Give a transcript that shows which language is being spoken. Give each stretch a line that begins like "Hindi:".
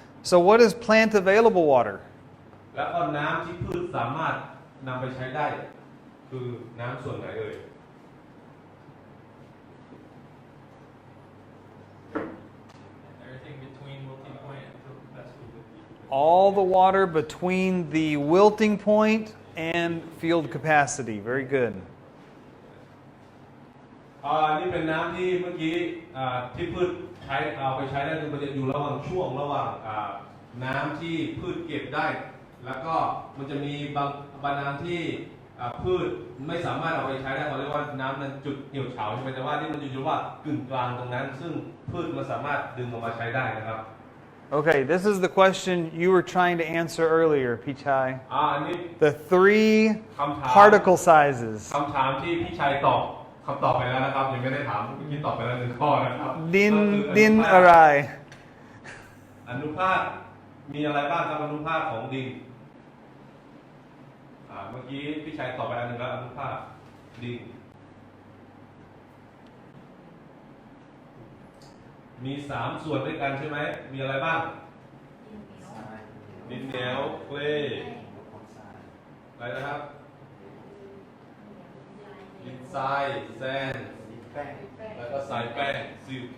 English: So what is plant available water?
Thai: แล้วก็น้ำที่พืชสามารถนำไปใช้ได้คือน้ำส่วนไหนเอ่ย
English: All the water between the wilting point and field capacity. Very good.
Thai: นี่เป็นน้ำที่เมื่อกี้ที่พืชใช้เอาไปใช้ได้คือมันจะอยู่ระหว่างช่วงระหว่างน้ำที่พืชเก็บได้แล้วก็มันจะมีบางน้ำที่ พืชไม่สามารถเอาไปใช้ได้เขาเรียกว่าน้ำนั้นจุดเหี่ยวเฉาใช่ไหมแต่ว่านี่มันอยู่ว่ากึ่งกลางตรงนั้นซึ่งพืชมันสามารถดึงออกมาใช้ได้นะครับ
English: Okay, this is the question you were trying to answer earlier, Pichai.
Thai: อันนี้
English: The three
Thai: คำถาม
English: particle sizes.
Thai: คำถามที่พี่ชัยตอบคำตอบไปแล้วนะครับยังไม่ได้ถามเมื่อกี้ตอบไปแล้วหนึ่งข้อนะครับ Din arai. อนุภาคมีอะไรบ้างครับอนุภาคของดินเมื่อกี้พี่ชัยตอบไปอันหนึ่งแล้วอนุภาคดินมี3ส่วนด้วยกันใช่ไหมมีอะไรบ้างดินเหนียวเกลอะไรนะครับดินทรายแซนแล้วก็ทรายแป้งซิล